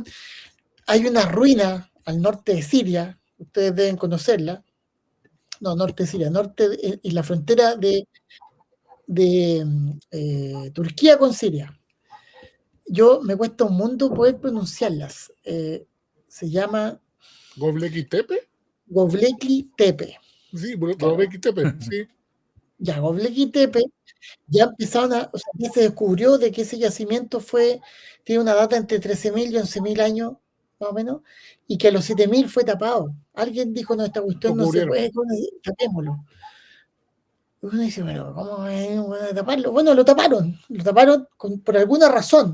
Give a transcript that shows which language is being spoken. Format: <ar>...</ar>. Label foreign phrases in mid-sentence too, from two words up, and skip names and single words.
<es>Hay una ruina al norte de Siria, ustedes deben conocerla, no, norte de Siria, en la frontera de Turquía con Siria. Yo me cuesta un mundo poder pronunciarlas. Se llama ¿Göbekli Tepe? Göbekli Tepe. Sí, Claro. Göbekli Tepe, sí. Ya, Göbekli Tepe, ya empezaron o sea, ya se descubrió de que ese yacimiento tiene una data entre 13.000 y 11.000 años, más o menos, y que a los 7.000 fue tapado. Alguien dijo, no, esta cuestión Lo no se cubrieron. puede, tapémoslo. Uno dice, pero ¿cómo es taparlo? Bueno, lo taparon por alguna razón.</es>